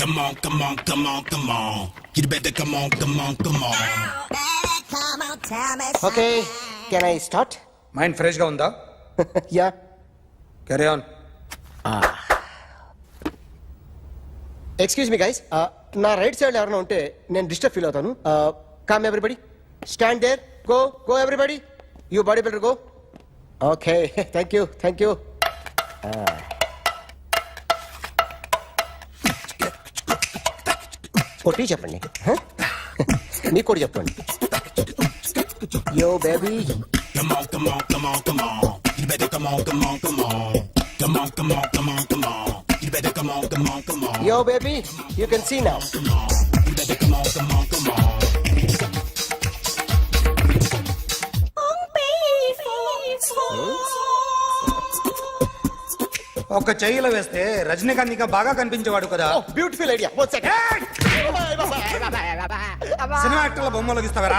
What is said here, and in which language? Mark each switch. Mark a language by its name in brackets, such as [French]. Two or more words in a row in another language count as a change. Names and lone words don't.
[English] Okay, can I start? mind fresh [Telugu] గా ఉందా? యా. [English] Carry on. Excuse me guys, నా right side [Telugu] ఎవరైనా ఉంటే నేను [English] disturb feel అవుతాను. Come everybody, stand there, go everybody, you body builder go. Okay, thank you. [Telugu] కొట్టి చెప్పండి. మీకు కూడా చెప్పండి. [English] Yo baby, Come on, come on, come on, come on. You better come on, come on, come on. Come on, come on, come on, come on. You better come on, come on, come on. Yo baby, you can see now. You better come on, come on, come on. [Telugu] ఒక చెయ్యిలో వేస్తే రజనీకాంత్ ఇంకా బాగా కనిపించేవాడు కదా. [English] Beautiful idea. One second. [Telugu] సినిమా యాక్టర్ల బొమ్మలు గీస్తావరా?